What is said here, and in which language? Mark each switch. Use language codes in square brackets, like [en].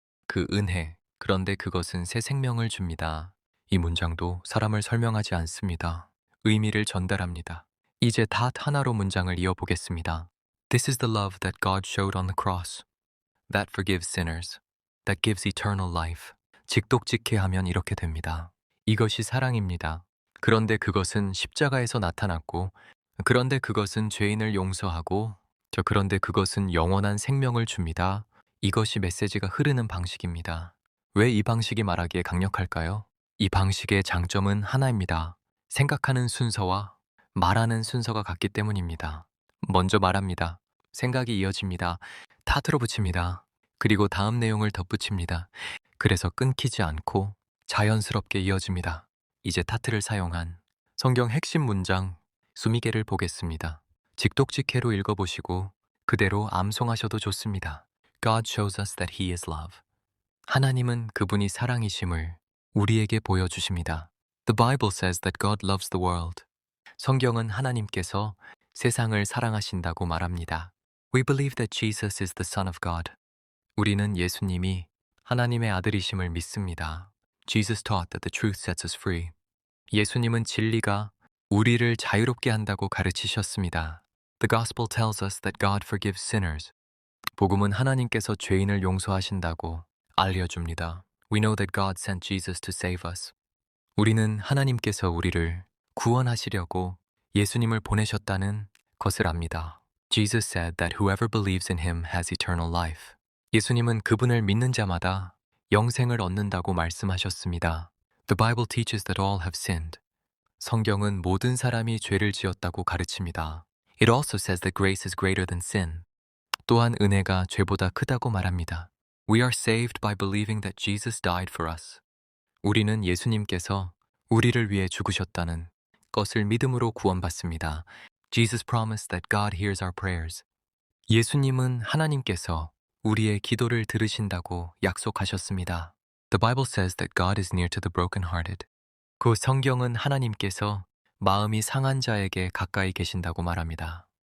[ko] 그 은혜, 그런데 그것은 새 생명을 줍니다. 이 문장도 사람을 설명하지 않습니다. 의미를 전달합니다. 이제 닷 하나로 문장을 이어보겠습니다. [en] This is the love that God showed on the cross. That forgives sinners. That gives eternal life. [ko] 직독직해하면 이렇게 됩니다. 이것이 사랑입니다. 그런데 그것은 십자가에서 나타났고, 그런데 그것은 죄인을 용서하고, 그런데 그것은 영원한 생명을 줍니다. 이것이 메시지가 흐르는 방식입니다. 왜 이 방식이 말하기에 강력할까요? 이 방식의 장점은 하나입니다. 생각하는 순서와 말하는 순서가 같기 때문입니다. 먼저 말합니다. 생각이 이어집니다. 타트로 붙입니다. 그리고 다음 내용을 덧붙입니다. 그래서 끊기지 않고 자연스럽게 이어집니다. 이제 타트를 사용한 성경 핵심 문장 수미계를 보겠습니다. 직독직해로 읽어보시고 그대로 암송하셔도 좋습니다. [en] God shows us that He is love. [ko] 하나님은 그분이 사랑이심을 우리에게 보여주십니다. [en] The Bible says that God loves the world. [ko] 성경은 하나님께서 세상을 사랑하신다고 말합니다. [en] We believe that Jesus is the Son of God. [ko] 우리는 예수님이 하나님의 아들이심을 믿습니다. [en] Jesus taught that the truth sets us free. [ko] 예수님은 진리가 우리를 자유롭게 한다고 가르치셨습니다. [en] The gospel tells us that God forgives sinners. [ko] 복음은 하나님께서 죄인을 용서하신다고 알려줍니다. [en] We know that God sent Jesus to save us. [ko] 우리는 하나님께서 우리를 구원하시려고 예수님을 보내셨다는 것을 압니다. [en] Jesus said that whoever believes in him has eternal life. [ko] 예수님은 그분을 믿는 자마다 영생을 얻는다고 말씀하셨습니다. [en] The Bible teaches that all have sinned. [ko] 성경은 모든 사람이 죄를 지었다고 가르칩니다. [en] It also says that grace is greater than sin. [ko] 또한 은혜가 죄보다 크다고 말합니다. [en] We are saved by believing that Jesus died for us. [ko] 우리는 예수님께서 우리를 위해 죽으셨다는 것을 믿음으로 구원받습니다. [en] Jesus promised that God hears our prayers. [ko] 예수님은 하나님께서 우리의 기도를 들으신다고 약속하셨습니다. [en] The Bible says that God is near to the brokenhearted. [ko] 그 성경은 하나님께서 마음이 상한 자에게 가까이 계신다고 말합니다.